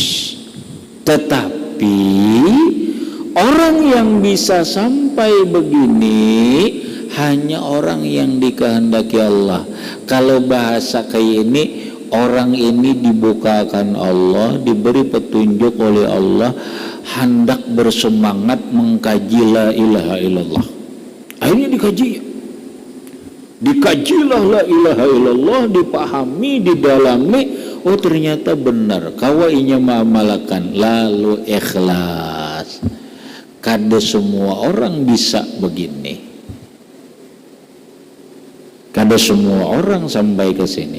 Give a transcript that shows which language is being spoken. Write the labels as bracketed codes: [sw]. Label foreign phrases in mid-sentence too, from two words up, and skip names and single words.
[id] Tetapi orang yang bisa sampai begini hanya orang yang dikehendaki Allah. [bjn] Kalau bahasa kayak ini, orang ini dibukakan Allah, diberi petunjuk oleh Allah, hendak bersemangat mengkaji [ar] لا إله إلا الله. [bjn] Akhirnya dikajilah [ar] لا إله إلا الله, [bjn] dipahami, didalami. Oh, ternyata benar, kawainya ma'amalakan, lalu ikhlas. Kada semua orang bisa begini, kada semua orang sampai ke sini.